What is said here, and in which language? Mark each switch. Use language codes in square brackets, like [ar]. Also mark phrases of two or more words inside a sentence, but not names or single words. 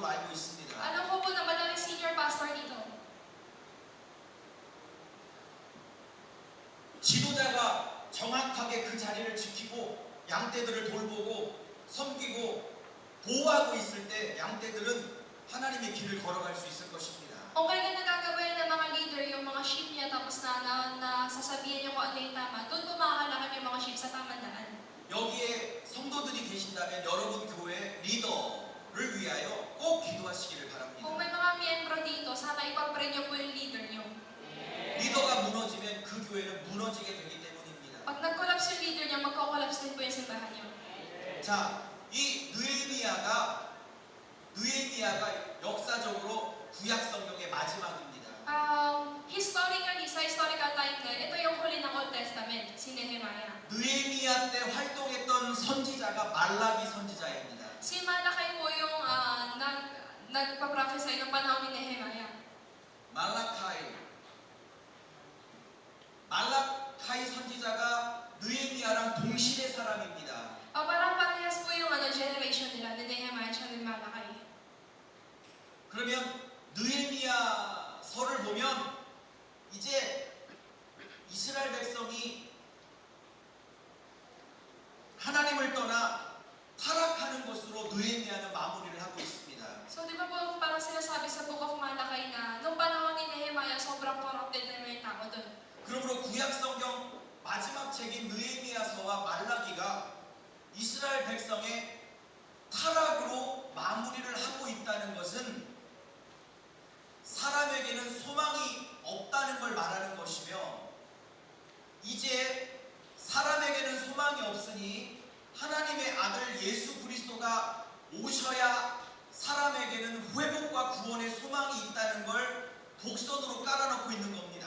[ko] 알고 있습니다. [tl] Alam ko po na madaming [en] senior pastor [tl] dito. [ko] 지도자가 정확하게 그 자리를 지키고 양떼들을 돌보고 섬기고 보호하고 있을 때 양떼들은 하나님의 길을 걸어갈 수 있을 것입니다. [tl] Kung kailan nagagabayan ng mga leader yung mga sheep niya tapos na sasabihin niya kung ano yung tama, doon po makakalakad yung mga sheep sa tamang daan. [ko] 여기에 성도들이 계신다면 여러분 교회 리더를 위하여 꼭 기도하시기를 [tl] Kung [ko] 바랍니다. [tl] may mga miyembro dito, sana ipag-pray niyo po yung leader niyo. [ko] 리더가 무너지면 그 교회는 무너지게 되기 때문입니다. [tl] Pag nag-collapse yung leader niya, magko-collapse din po yung simbahan niyo. [ko] 자, 이 느헤미야가 역사적으로 구약 성경의 마지막입니다. [tl] Historically, sa [en] historical timeline, [tl] ito yung huli ng [en] Old Testament, [tl] si Nehemiah. [ko] 느헤미야 때 활동했던 선지자가 말라기 선지자입니다. [tl] Si Malakay po yung nagpa-prophesy ng panahon ni Nehemiah. [ko] 말라카이 선지자가 느헤미야랑 동시대 사람입니다. [tl] Parang parehas po yung generation nila, ni Nehemiah at ni Malakay. [ko] 그러면 느헤미야서를 보면 이제 이스라엘 백성이 하나님을 떠나 타락하는 것으로 느헤미야는 마무리를 하고 있습니다. [tl] So di ba po parang sinasabi sa [en] Book of Malakay [tl] na nung panahon ni Nehemiah sobrang corrupted na may tao doon. [ko] 그러므로 구약 성경 마지막 책인 느헤미야서와 말라기가 이스라엘 백성의 타락으로 마무리를 하고 있다는 것은 사람에게는 소망이 없다는 걸 말하는 것이며 이제 사람에게는 소망이 없으니 하나님의 아들 예수 그리스도가 오셔야 사람에게는 회복과 구원의 소망이 있다는 걸 복선으로 깔아놓고 있는 겁니다.